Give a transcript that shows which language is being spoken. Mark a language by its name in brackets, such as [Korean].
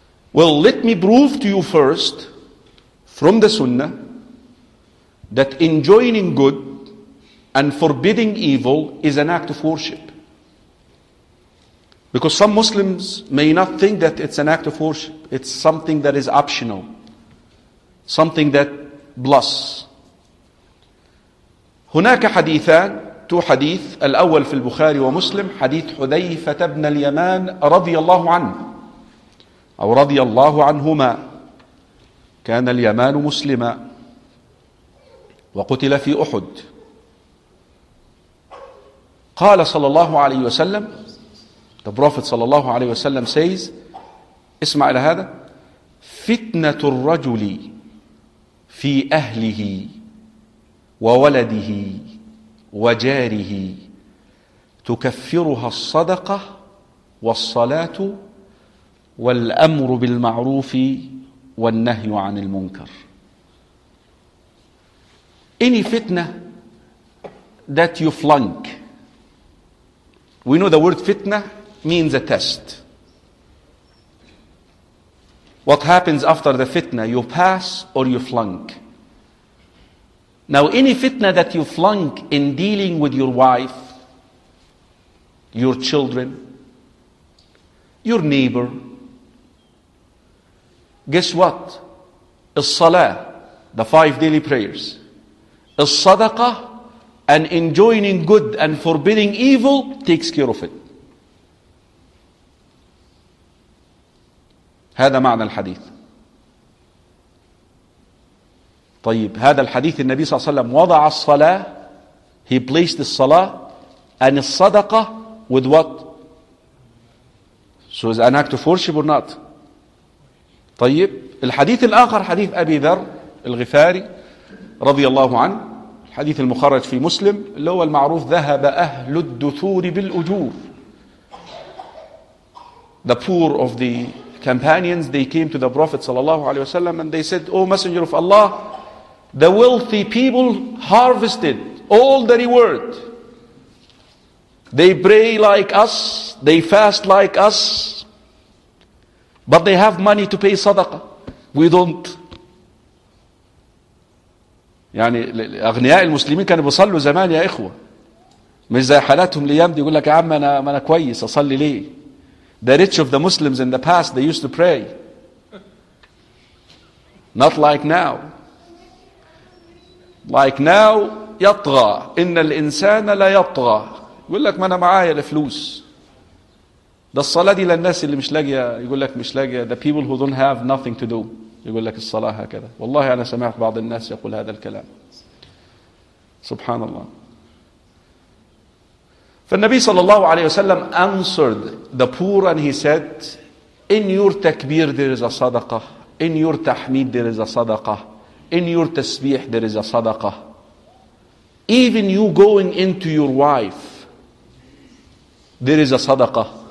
[English] Well, let me prove to you first from the Sunnah that enjoining good and forbidding evil is an act of worship. Because some Muslims may not think that it's an act of worship. It's something that is optional. Something that plus. [Arabic] هناك حديثان, [English] two hadith. [Arabic] الأول في البخاري ومسلم, حديث حذيفة بن اليمان رضي الله عنه. أو رضي الله عنهما, كان اليمان مسلما وقتل في أحد. قال صلى الله عليه وسلم, [English] the prophet صلى الله عليه وسلم says, [Arabic] اسمع إلى هذا, فتنة الرجل في أهله وولده وجاره تكفرها الصدقة والصلاة والأمر بالمعروف والنهي عن المنكر. [English] Any fitna that you flunk, we know the word fitna means a test. What happens after the fitna? You pass or you flunk. Now, any fitna that you flunk in dealing with your wife, your children, your neighbor, guess what? As-salah, the five daily prayers. As-sadaqah, and enjoining good and forbidding evil, takes care of it. [Arabic] هذا معنى الحديث. طيب, هذا الحديث النبي صلى الله عليه وسلم وضع الصلاة, [English] he placed the salah and the sadaqah with what? So is an act of worship or not? [Arabic] طيب, الحديث الآخر حديث أبي ذر الغفاري رضي الله عنه, الحديث المخرج في مسلم اللي هو المعروف, ذهب أهل الدثور بالأجور. [English] The poor of the companions, they came to the Prophet صلى الله عليه وسلم and they said, oh messenger of Allah, the wealthy people harvested all the reward. They pray like us, they fast like us, but they have money to pay sadaqah. We don't. [Arabic] يعني أغنياء المسلمين كانوا بيصلوا زمان يا إخوة, مش زي حالاتهم الأيام دي, يقول لك يا عم أنا كويس أصلي ليه. [English] The rich of the Muslims in the past, they used to pray. Not like now. Like now, يطغى. [Arabic] إن الإنسان لا يطغى. يقول لك ما أنا معايا الفلوس. ده الصلاة دي للناس اللي مش لاقية, يقول لك مش لاقية. [English] The people who don't have nothing to do. [Arabic] يقول لك الصلاة هكذا. والله أنا سمعت بعض الناس يقول هذا الكلام. سبحان الله. فالنبي صلى الله عليه وسلم [English] answered the poor and he said, in your takbir there is a sadaqah, in your tahmid there is a sadaqah, in your tasbih there is a sadaqah. Even you going into your wife, there is a sadaqah.